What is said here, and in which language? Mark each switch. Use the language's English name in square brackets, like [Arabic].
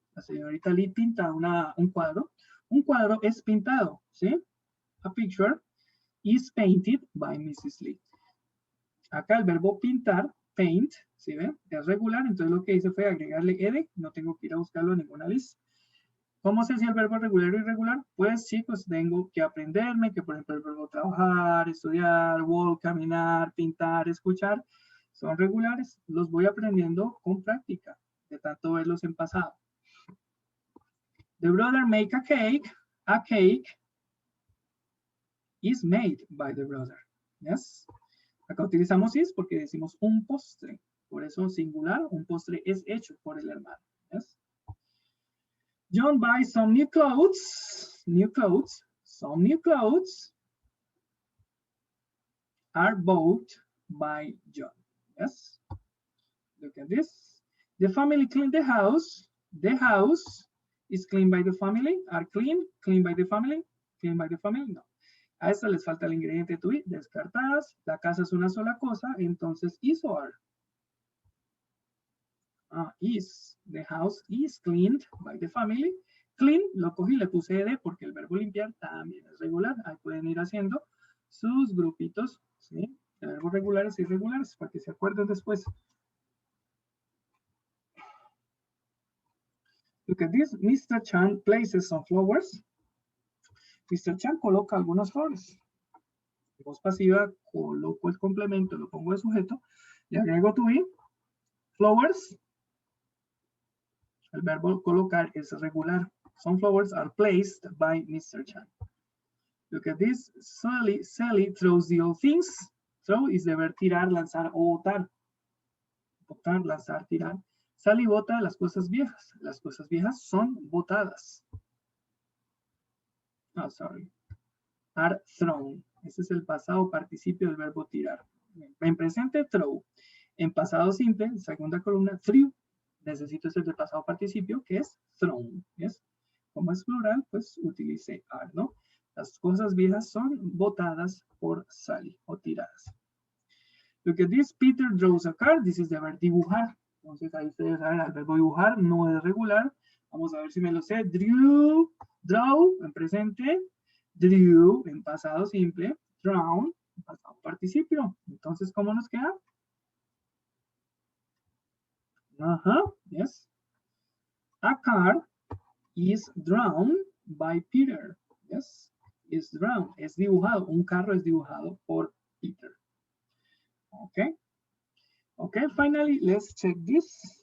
[Spanish] La señorita Lee pinta un cuadro. Un cuadro es pintado, ¿sí? [English] A picture is painted by Mrs. Lee. [Spanish] Acá el verbo pintar, paint, ¿sí ven? Es regular, entonces lo que hice fue agregarle ed, no tengo que ir a buscarlo en ninguna lista. ¿Cómo sé si el verbo es regular o irregular? Pues chicos, tengo que aprenderme que por ejemplo el verbo trabajar, estudiar, walk, caminar, pintar, escuchar, son regulares, los voy aprendiendo con práctica, de tanto verlos en pasado. [English] The brother make a cake is made by the brother, yes. [Spanish] Acá utilizamos is porque decimos un postre. Por eso singular, un postre es hecho por el hermano. [English] Yes? John buys some new clothes. Some new clothes are bought by John. Yes? Look at this. The family cleaned the house. The house is cleaned by the family. Are cleaned by the family. Cleaned by the family? No. [Spanish] A esta les falta el ingrediente to be, descartadas. La casa es una sola cosa, entonces is o are. [English] Is. The house is cleaned by the family. [Spanish] Clean, lo cogí, le puse ed porque el verbo limpiar también es regular. Ahí pueden ir haciendo sus grupitos, ¿sí? De verbos regulares e irregulares para que se acuerden después. [English] Look at this. Mr. Chan places some flowers. Mr. [Spanish] Chan coloca algunas flores. Voz pasiva, coloco el complemento, lo pongo de sujeto, le agrego to be, flowers, el verbo colocar es regular. [English] Some flowers are placed by Mr. Chan. Look at this, Sally throws the old things. Throw is [Spanish] deber tirar, lanzar o botar. Botar, lanzar, tirar. Sally bota las cosas viejas. Las cosas viejas son botadas. [English] Oh, sorry. Are thrown. [Spanish] Ese es el pasado participio del verbo tirar. En presente, throw. En pasado simple, segunda columna, threw. Necesito ese del pasado participio, que es thrown. ¿Yes? Como es plural, pues utilice are, ¿no? Las cosas viejas son botadas por Sally o tiradas. [English] Look at this. Peter draws a car. This is the verb [Spanish] dibujar. Entonces ahí ustedes saben, el verbo dibujar no es regular. Vamos a ver si me lo sé. Draw, en presente. drew en pasado simple, drawn en pasado participio. Entonces, ¿cómo nos queda? [English] Yes. A car is drawn by Peter. Yes, is drawn, [Spanish] es dibujado. Un carro es dibujado por Peter. [English] Okay. Okay, finally, let's check this.